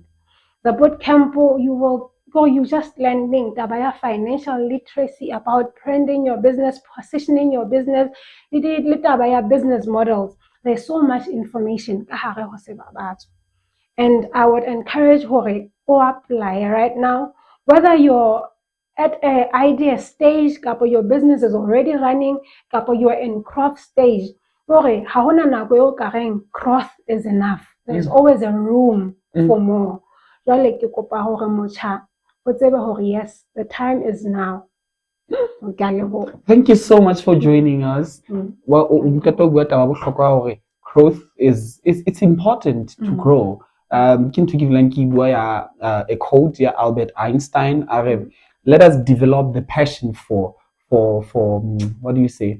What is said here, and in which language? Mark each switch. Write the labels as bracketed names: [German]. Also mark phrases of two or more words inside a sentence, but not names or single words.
[English] The boot camp, you just learning about financial literacy, about branding your business, positioning your business, business models. There's so much information. And I would encourage or apply right now, whether you're at an idea stage, kapo your business is already running, kapo you're in growth stage. [Southern Sotho] Ore, ha hona nako eo ka reng [English] growth is enough. There's always a room for more. [Southern Sotho] Jwale ke kopa hore motjha o tsebe hore yes, [English] the time is now. Thank you so much for joining us. Well, growth is it's important to grow. To give a quote here, Albert Einstein. Let us develop the passion for what do you say?